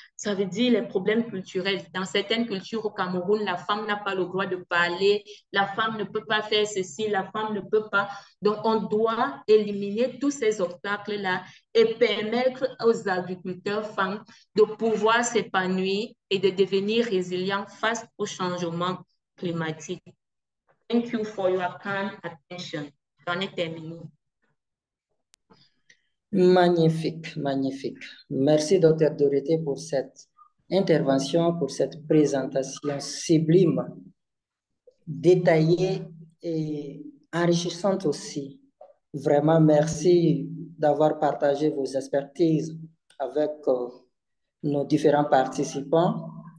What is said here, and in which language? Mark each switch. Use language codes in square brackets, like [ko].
[fr] Ça veut dire les problèmes culturels. Dans certaines cultures au Cameroun, la femme n'a pas le droit de parler, la femme ne peut pas faire ceci, la femme ne peut pas. Donc, on doit éliminer tous ces obstacles-là et permettre aux agriculteurs femmes de pouvoir s'épanouir et de devenir résilients face au changement climatique. [en] Thank you for your kind attention. [fr] J'en ai terminé. Magnifique, magnifique. Merci, Dr. Dorothée, pour cette intervention, pour cette présentation sublime, détaillée et enrichissante aussi. Vraiment, merci d'avoir partagé vos expertises avec nos différents participants.